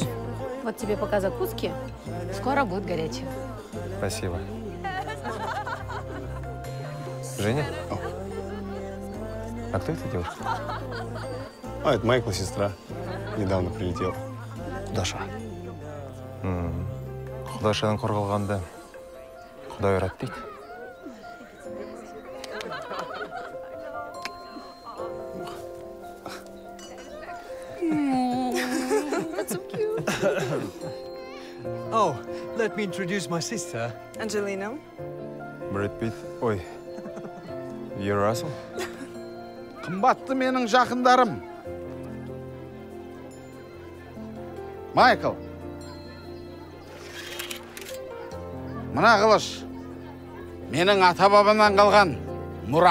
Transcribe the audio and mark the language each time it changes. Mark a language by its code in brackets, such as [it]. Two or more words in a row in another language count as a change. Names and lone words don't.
[ru] Вот тебе пока закуски. Скоро будет горячее. Спасибо. Женя? А кто эта девушка? А, это Майкла сестра. Недавно прилетела. Даша. [kk] Құдашадан қорғалғанды Құдай ұрады дейді. [en] That's so cute. Oh, let me introduce my sister. Angelina. Брэд Питт. Ой. You're Russell? [kk] Қымбатты менің жақындарым. Майкл. Мына қылыш. Менің ата-бабамнан қалған мұра.